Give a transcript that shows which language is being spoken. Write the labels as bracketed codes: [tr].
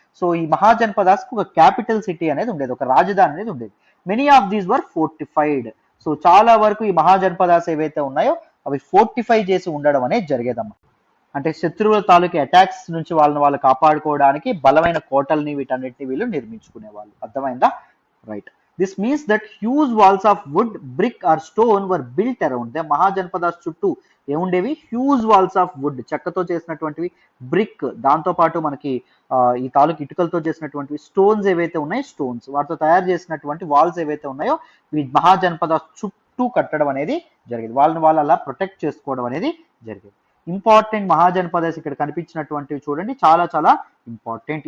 [te] So ఈ మహాజనపదాస్ కు ఒక క్యాపిటల్ సిటీ అనేది ఉండేది, ఒక రాజధాని అనేది ఉండేది. [en] Many of these were fortified. [te] So చాలా వరకు ఈ మహాజనపదాస్ ఏవైతే ఉన్నాయో అవి ఫోర్టిఫై చేసి ఉండడం అనేది జరిగేదమ్మా. అంటే శత్రువుల తాలూకు అటాక్స్ నుంచి వాళ్ళు కాపాడుకోవడానికి బలమైన కోటల్ని వీటన్నిటిని వీళ్ళు నిర్మించుకునేవాళ్ళు. అర్థమైందా? Right. [en] This means that huge walls of wood, brick or stone were built around them. [te] Mahajanapadas చుట్టూ ఏముండేవి? [en] huge walls of wood, [te] చెక్కతో చేసినటువంటివి, బ్రిక్, దాంతో పాటు మనకి ఈ తాలూకు ఇటుకలతో చేసినటువంటివి, స్టోన్స్ ఏవైతే ఉన్నాయో స్టోన్స్, వాటితో తయారు చేసినటువంటి వాల్స్ ఏవైతే ఉన్నాయో ఈ మహాజనపదాస్ చుట్టూ కట్టడం అనేది జరిగింది. వాళ్ళు అలా ప్రొటెక్ట్ చేసుకోవడం అనేది జరిగింది. ఇంపార్టెంట్ మహాజనపదాస్ ఇక్కడ కనిపించినటువంటివి చూడండి, చాలా చాలా ఇంపార్టెంట్.